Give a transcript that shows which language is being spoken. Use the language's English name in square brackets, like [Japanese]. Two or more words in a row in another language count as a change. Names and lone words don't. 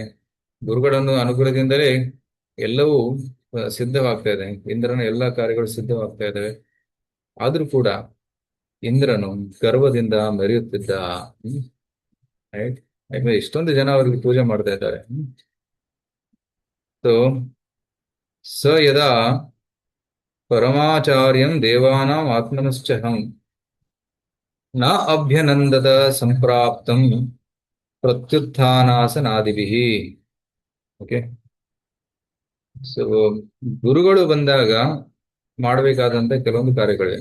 [Kannada] ಗುರುಗಳನ್ನು ಅನುಗ್ರಹದಿಂದಲೇ ಎಲ್ಲವೂ ಸಿದ್ಧವಾಗ್ತಾ ಇದೆ. ಇಂದ್ರನ ಎಲ್ಲ ಕಾರ್ಯಗಳು ಸಿದ್ಧವಾಗ್ತಾ ಇದ್ದಾವೆ. ಆದ್ರೂ ಕೂಡ ಇಂದ್ರನು ಗರ್ವದಿಂದ ಮೆರೆಯುತ್ತಿದ್ದ. ರೈಟ್, ಇಷ್ಟೊಂದು ಜನ ಅವರಿಗೆ ಪೂಜೆ ಮಾಡ್ತಾ ಇದ್ದಾರೆ. [Sanskrit] ಸೊ ಸ ಯದಾ ಪರಮಾಚಾರ್ಯಂ ದೇವಾನಾಂ ಆತ್ಮನಶ್ಚಹಂ ನ ಅಭ್ಯನಂದದ ಸಂಪ್ರಾಪ್ತಂ ಪ್ರತ್ಯುತ್ಥಾನಾಸನಾದಿಭಿಃ. [English] OK, so [Kannada] ಗುರುಗಳು ಬಂದಾಗ ಮಾಡಬೇಕಾದಂತ ಕೆಲವೊಂದು ಕಾರ್ಯಗಳಿವೆ.